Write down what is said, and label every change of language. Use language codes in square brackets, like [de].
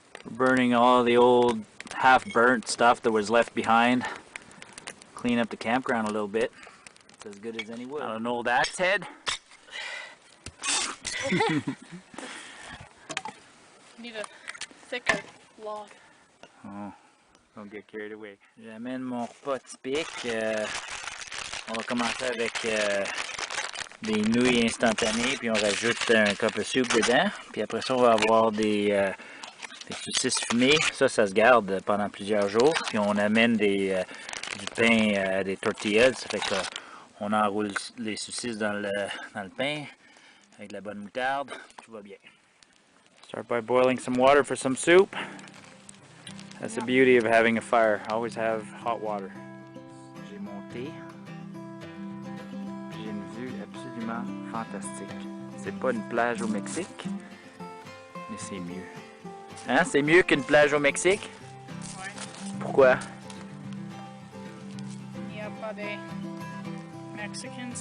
[en] Burning all the old half-burnt stuff that was left behind. Clean up the campground a little bit. It's as good as any wood. On an old axe head. Need a thicker log. Oh, don't get carried away. [fr] J'amène mon repas typique. On va commencer avec des nouilles instantanées, puis on rajoute un cup of soup dedans. Puis après ça, on va avoir des saucisses fumées. Ça se garde pendant plusieurs jours. Puis on amène du pain, des tortillas. Ça fait qu'on enroule les saucisses dans le pain avec de la bonne moutarde. Tout va bien. [en] Start by boiling some water for some soup. That's the beauty of having a fire. Always have hot water. [fr] J'ai monté. J'ai une vue absolument fantastique. C'est pas une plage au Mexique, mais c'est mieux. Hein? C'est mieux qu'une plage au Mexique? Ouais. Pourquoi? Il n'y a pas de Mexicans.